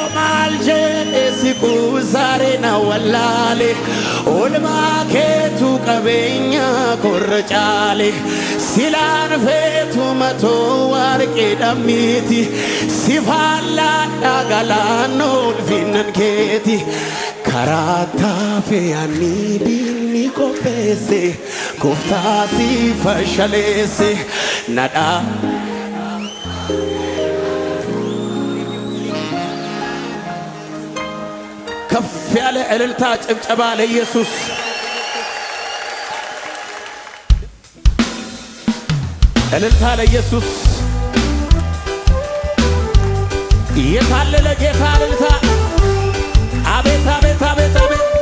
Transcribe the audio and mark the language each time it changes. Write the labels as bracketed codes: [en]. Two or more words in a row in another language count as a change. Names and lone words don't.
[om] maal jedhe si kuusare na wallaale oolmaa keetu qabeenya korra caale silaan feetu matoo warqee dhammiiti si faallaadhaa galaanoo finnan keeti karaa taafee ani diinni qopheesse gooftaa si fashaleesse nadhaa [am] ከፍ ያለ እልልታ ጭብጨባ ለኢየሱስ እልልታ ለኢየሱስ የታለ ለጌታ እልልታ አቤት አቤት አቤት አቤት